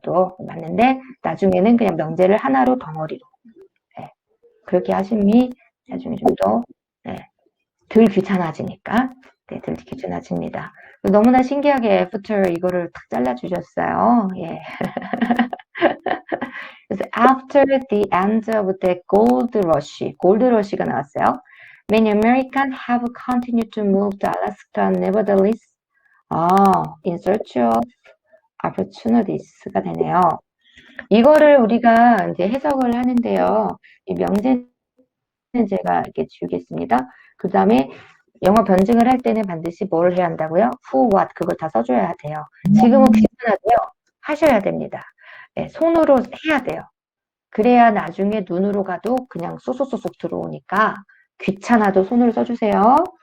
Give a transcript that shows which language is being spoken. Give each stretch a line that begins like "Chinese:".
Korean: 또 맞는데 나중에는 그냥 명제를 하나로 덩어리로 예, 그렇게 하심이 나중에 좀 더 덜 귀찮아지니까 네, 덜 귀찮아집니다. 너무나 신기하게 애프터 이거를 탁 잘라주셨어요. 예. 그래서
English: after the end of the gold rush
Korean: 가 나왔어요.
English: Many Americans have continued to move to Alaska, nevertheless, in search of opportunities
Korean: 가 되네요. 이거를 우리가 이제 해석을 하는데요. 이 명제는 제가 이렇게 지우겠습니다. 그 다음에 영어 변증을 할 때는 반드시 뭘 해야 한다고요? who, what 그걸 다 써줘야 돼요. 지금은 귀찮아도요. 하셔야 됩니다. 네, 손으로 해야 돼요. 그래야 나중에 눈으로 가도 그냥 쏙쏙쏙쏙 들어오니까 귀찮아도 손으로 써주세요.